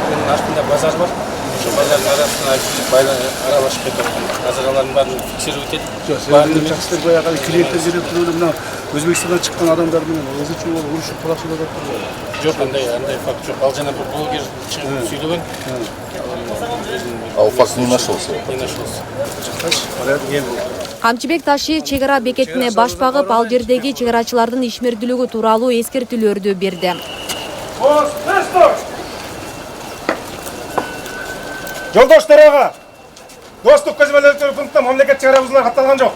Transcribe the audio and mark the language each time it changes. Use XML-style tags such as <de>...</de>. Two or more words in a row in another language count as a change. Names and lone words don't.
<ky>Мунун артында базар бар. Ошо базардын арасына аралашып кетип, азыр алардын баарын фиксировать этип. Баарын таксисттер баягы клиенттер келип туруп мына Өзбекстандан чыккан адамдар менен өзүчө болуп урушуп талашып жатат. Жок, андай факт жок. Ал жана бир блогер чыгып сүйлөгөн. Ал факт</ky> <ru>не нашелся. Не нашелся.</ru> <ky>Порядок ел. Камчыбек Ташиев чек ара бекетине баш багып, ал жердеги чек арачылардын ишмердүүлүгү тууралуу эскертүүлөрдү берди. Жолдоштор ага, достук көзөмөлдөө пунктта мамлекет чек ара бузуулар катталган жок.</ky>